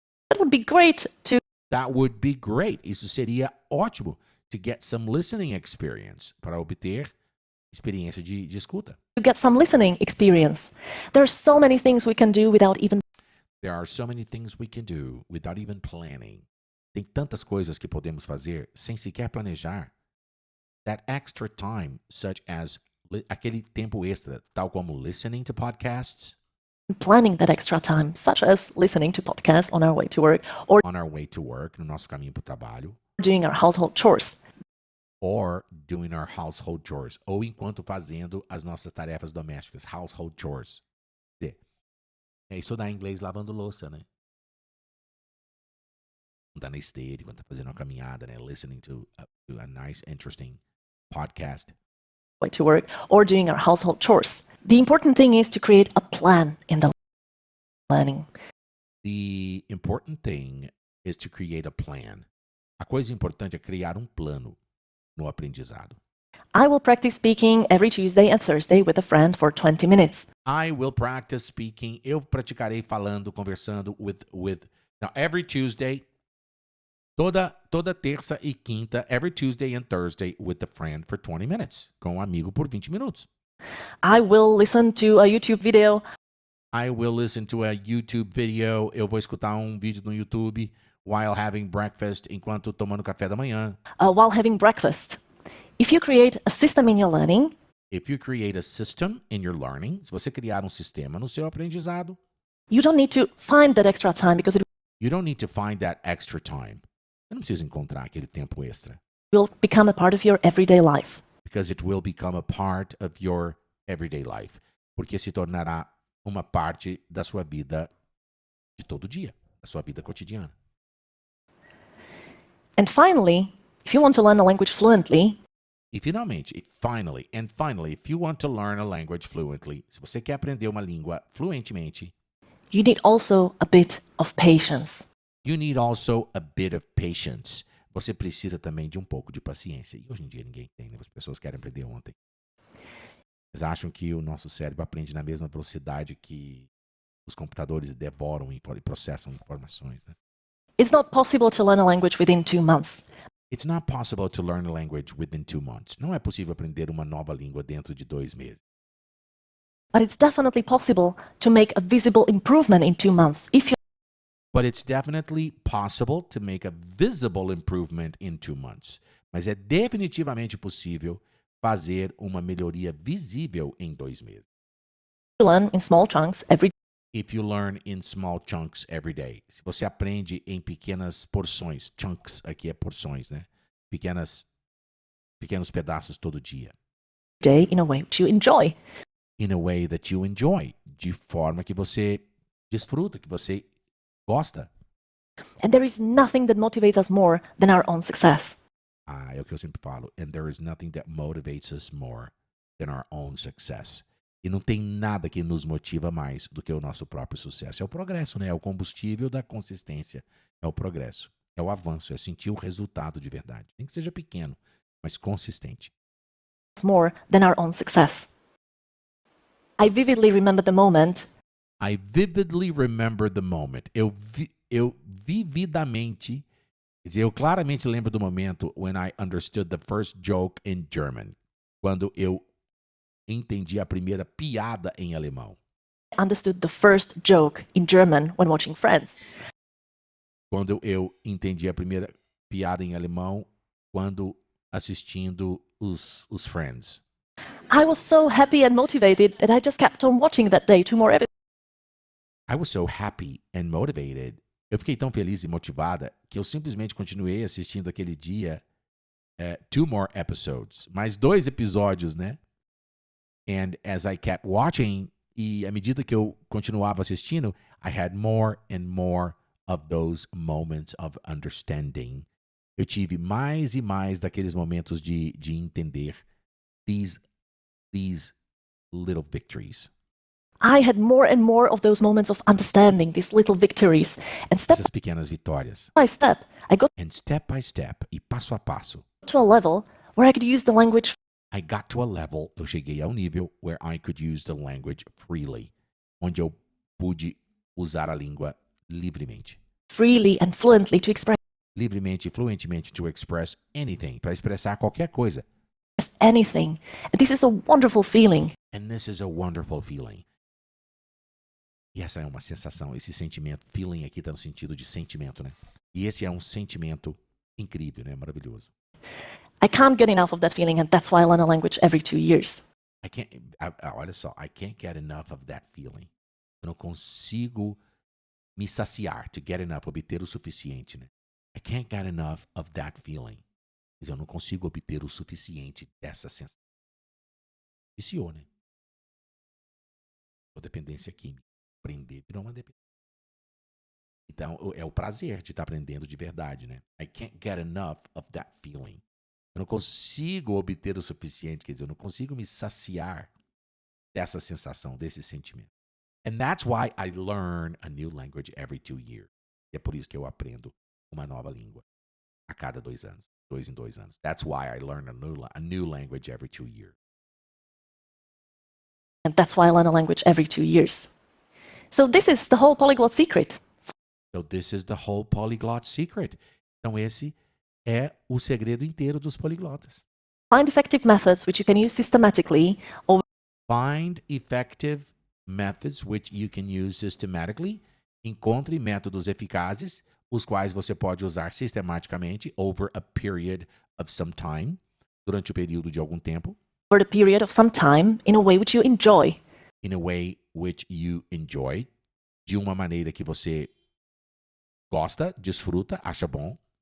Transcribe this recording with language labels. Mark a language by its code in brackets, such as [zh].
[en] that would be great to That would be great. [pt] Isso seria ótimo. [en] To get some listening experience. [pt] Para obter experiência de escuta. [en] get some listening experience. There are so many things we can do without even There are so many things we can do without even planning. [pt] Tem tantas coisas que podemos fazer sem sequer planejar. [en] That extra time, such as [pt] aquele tempo extra, tal como [en] listening to podcasts, planning that extra time, such as listening to podcasts on our way to work or on our way to work, [pt] no nosso caminho para o trabalho, [en] doing our household chores. or doing our household chores, [pt] ou enquanto fazendo as nossas tarefas domésticas, [en] household chores. [pt] É estudar inglês lavando louça, né? Tá na esteira, quando tá fazendo uma caminhada, né? [en] Listening to a nice, interesting podcast. Way to work or doing our household chores. The important thing is to create a plan in the learning. The important thing is to create a plan. [pt] A coisa importante é criar um plano no aprendizado. [en] I will practice speaking every Tuesday and Thursday with a friend for 20 minutes. I will practice speaking. [pt] Eu praticarei falando, conversando [en] now every Tuesday, [pt] toda terça e quinta, [en] every Tuesday and Thursday with a friend for 20 minutes. [pt] Com um amigo por 20 minutos. [en] I will listen to a YouTube video. I will listen to a YouTube video. [pt] Eu vou escutar um vídeo no YouTube [en] while having breakfast, [pt] enquanto tomando café da manhã. [en] While having breakfast. If you create a system in your learning, If you create a system in your learning, [pt] se você criar um sistema no seu aprendizado, [en] you don't need to find that extra time because it you don't need to find that extra time. [pt] Você não precisa encontrar aquele tempo extra. [en] will become a part of your everyday life. Because it will become a part of your everyday life. [pt] Porque se tornará uma parte da sua vida de todo dia, da sua vida cotidiana. [en] And finally, if you want to learn a language fluently, [pt] E finalmente, [en] if you want to learn a language fluently, [pt] se você quer aprender uma língua fluentemente, [en] you need also a bit of patience. you need also a bit of patience. [pt] Você precisa também de um pouco de paciência. E hoje em dia ninguém tem, né? As pessoas querem aprender ontem. Eles acham que o nosso cérebro aprende na mesma velocidade que os computadores devoram e processam informações, né? [en] It's not possible to learn a language within 2 months. It's not possible to learn a language within 2 months. [pt] Não é possível aprender uma nova língua dentro de 2 meses. [en] But it's definitely possible to make a visible improvement in 2 months if you But it's definitely possible to make a visible improvement in 2 months. [pt] Mas é definitivamente possível fazer uma melhoria visível em 2 meses. [en] learn in small chunks every If you learn in small chunks every day. [pt] Se você aprende em pequenas porções, chunks aqui é porções, né? Pequenos pedaços todo dia. [en] day in a way which you enjoy. In a way that you enjoy. [pt] De forma que você desfruta, que você gosta. [en] And there is nothing that motivates us more than our own success. [pt] É o que eu sempre falo. [en] And there is nothing that motivates us more than our own success. [pt] E não tem nada que nos motiva mais do que o nosso próprio sucesso. É o progresso, né? É o combustível da consistência. É o progresso. É o avanço. É sentir o resultado de verdade. Nem que seja pequeno, mas consistente. [en] More than our own success. I vividly remember the moment I vividly remember the moment. [pt] Eu vividamente, quer dizer, eu claramente lembro do momento [en] when I understood the first joke in German. [pt] Quando eu entendi a primeira piada em alemão. [en] I understood the first joke in German when watching Friends. [pt] Quando eu entendi a primeira piada em alemão quando assistindo os Friends. [en] I was so happy and motivated that I just kept on watching that day 2 more episodes. I was so happy and motivated. [pt] Eu fiquei tão feliz e motivada que eu simplesmente continuei assistindo aquele dia [en] 2 more episodes. [pt] Mais 2 episódios, né? [en] And as I kept watching, [pt] e à medida que eu continuava assistindo, [en] I had more and more of those moments of understanding. [pt] Eu tive mais e mais daqueles momentos de entender [en] these little victories. I had more and more of those moments of understanding, these little victories. And step [pt] Essas pequenas vitórias. [en] by step, I got And step by step, [pt] e passo a passo, [en] to a level where I could use the language I got to a level, [pt] eu cheguei ao nível [en] where I could use the language freely, [pt] onde eu pude usar a língua livremente. [en] freely and fluently to express [pt] Livremente e fluentemente [en] to express anything, [pt] para expressar qualquer coisa. [en] anything. And this is a wonderful feeling. And this is a wonderful feeling. [pt] E essa é uma sensação, esse sentimento, feeling aqui está no sentido de sentimento, né? E esse é um sentimento incrível, né? Maravilhoso. [en] I can't get enough of that feeling, and that's why I learn a language every 2 years. [pt] Olha só, [en] I can't get enough of that feeling. [pt] Eu não consigo me saciar, [en] to get enough, [pt] obter o suficiente, né? [en] I can't get enough of that feeling. [pt] Quer dizer, eu não consigo obter o suficiente dessa sensação. Viciou, né? A dependência química. Aprender virou uma dependência. Então, é o prazer de estar aprendendo de verdade, né? [en] I can't get enough of that feeling. [pt] Eu não consigo obter o suficiente, quer dizer, eu não consigo me saciar dessa sensação, desse sentimento. [en] And that's why I learn a new language every 2 years. [pt] E é por isso que eu aprendo uma nova língua a cada 2 anos, 2 em 2 anos. [en] That's why I learn a new language every 2 years. And that's why I learn a language every 2 years. So this is the whole polyglot secret. So this is the whole polyglot secret. [pt] Então esse é o segredo inteiro dos poliglotas. [en] Find effective methods which you can use systematically over Find effective methods which you can use systematically. [pt] Encontre métodos eficazes, os quais você pode usar sistematicamente [en] over a period of some time, [pt] durante o período de algum tempo, [en] the period of some time in a way which you enjoy. in a way which you enjoy, [pt] de uma maneira que você gosta, desfruta, acha bom.